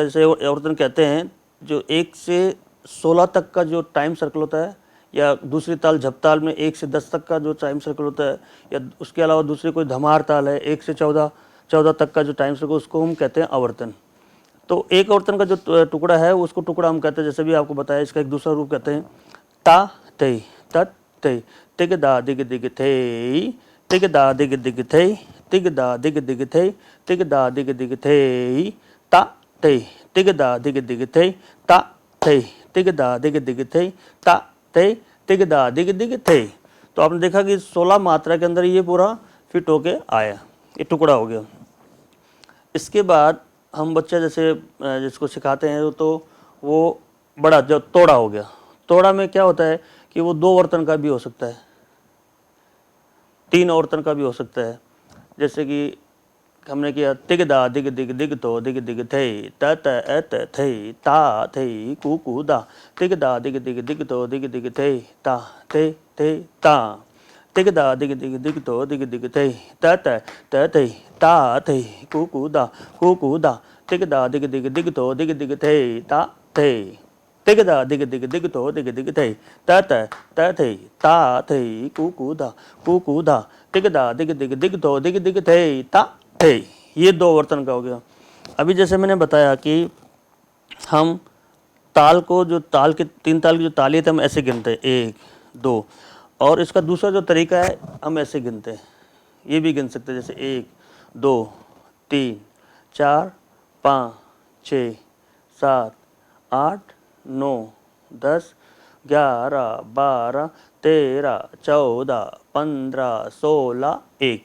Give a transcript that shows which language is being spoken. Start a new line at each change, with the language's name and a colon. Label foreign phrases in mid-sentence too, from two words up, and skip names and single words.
Hindi: जैसे औरतन कहते हैं जो 1 से 16 तक का जो टाइम सर्कल होता है, या दूसरी ताल झपताल में 1 से 10 तक का जो टाइम सर्कल होता है, या उसके अलावा दूसरी कोई धमार ताल है 1 से 14 तक का जो टाइम सर्कल, उसको हम कहते हैं आवर्तन। तो एक आवर्तन का जो टुकड़ा है उसको टुकड़ा हम कहते हैं। जैसे भी आपको बताया इसका एक दूसरा रूप कहते हैं ता तई तत तई तिग दा दिग दिग थे, तिग दा दिग दिग थे, तिग दा दिग दिग थे, तिग दा दिग दिग थे, ता तई तिग दा दिग दिग थे, ता तई तिग दा दिग दिग थे, ता तई तिग दा दिग दिग थे। तो आपने देखा कि 16 मात्रा के अंदर ये पूरा फिट होके आया, ये टुकड़ा हो गया। इसके बाद हम बच्चा जैसे जिसको सिखाते हैं तो वो बड़ा जो तोड़ा हो गया। तोड़ा में क्या होता है कि वो 2 आवर्तन का भी हो सकता है, 3 आवर्तन का भी हो सकता है। जैसे कि हमने किया तिग दा दिग दिग दिग तो दिग दिग थे, त त थे, ता थे कु कु दा, तिग दा दिग दिग दिग तो दिग दिग थे, ता थे थे ता तिग दा दिग दिग दिग तो दिग दिग थे त थे ता थे कू दा तिग दा दिग दिग दिग तो दिग दिग थे ता थे तिग दा दिग दिग दिग तो दिग दिग थे त थे ता थे कू दा तिग दा दिग दिग दिग तो दिग दिग थे ता थे। ये 2 वर्तन का हो गया। अभी जैसे मैंने बताया कि हम ताल को, जो ताल के 3 ताल की जो ताली है हम ऐसे गिनते हैं 1 2, और इसका दूसरा जो तरीका है हम ऐसे गिनते हैं, ये भी गिन सकते हैं जैसे 1 2 3 4 5 6 7 8 9 10 11 12 13 14 15 16 1।